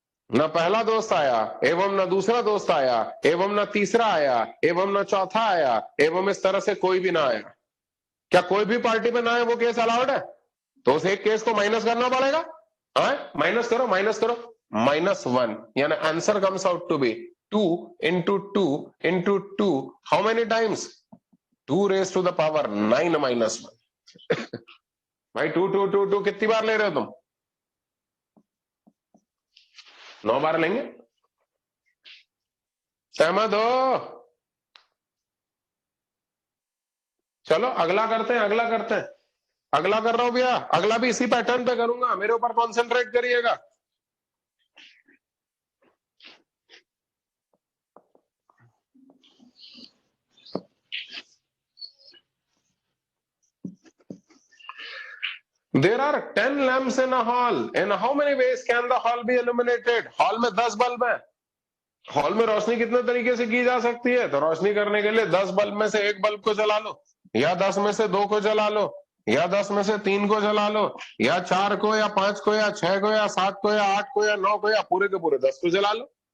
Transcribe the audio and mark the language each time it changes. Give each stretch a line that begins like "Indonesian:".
Hindi: ना पहला दोस्त आया, एवं ना दूसरा दोस्त आया, एवं ना तीसरा आया, एवं ना चौथा आया, एवं इस तरह से कोई भी ना आया। क्या कोई भी पार्टी में ना आए वो केस अलाउड है? तो उस एक केस को माइनस करना पड़ेगा। हाँ, माइनस करो, माइनस करो, -1, यानी
English: answer comes out to be
Hindi: 2 into 2 into 2,
English: How many times? 2 raised to the power 9 minus 1।
Hindi: भाई 2 2 2 2 कितनी बार ले रहे हो तुम? 9 बार लेंगे। सहमत हो? चलो अगला करते हैं, अगला करते हैं, अगला कर रहा हूं भैया। अगला भी इसी पैटर्न पे करूंगा, मेरे ऊपर कॉन्सेंट्रेट करिएगा।
English: There are 10 lamps in a hall. In how many ways can the hall be illuminated?
Hindi: Hall में 10 बल्ब है। हॉल में रोशनी कितने तरीके से की जा सकती है? तो रोशनी करने के लिए 10 बल्ब में से एक बल्ब को जला लो, या 10 में से 2 को जला लो, या 10 में से 3 को जला लो, या 4 को, या 5 को, या 6 को, या 7 को, या 8 को, या 9 को, या पूरे के पूरे 10 को जला लो।